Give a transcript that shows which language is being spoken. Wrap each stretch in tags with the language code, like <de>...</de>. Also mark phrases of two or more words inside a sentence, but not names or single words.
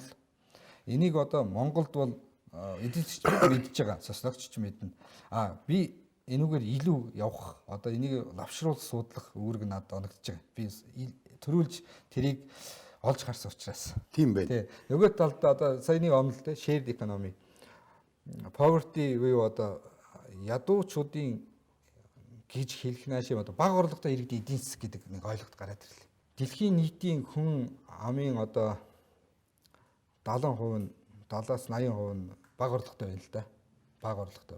<mn>Энийг одоо Монголд бол эдийн засгч мэдж байгаа, социологч ч мэднэ. Би энүүгээр илүү явах, одоо энийг лавшруулах, судлах үүрэг надад оногдож байгаа. Би төрүүлж тэрийг олж харсан учраас. Тийм байна. Нөгөө талд одоо саяны онол те</mn> <en>shared economy poverty</en> <mn>буюу одоо ядуучуудын гэж хэлэх наашаа одоо бага орлоготой иргэдийн эдийн засаг гэдэг нэг ойлголт гараад ирлээ. Дэлхийн нийтийн хүн амын одоо 70% нь 70-аас 80% нь бага орлоготой байна л да. Бага орлоготой.</mn>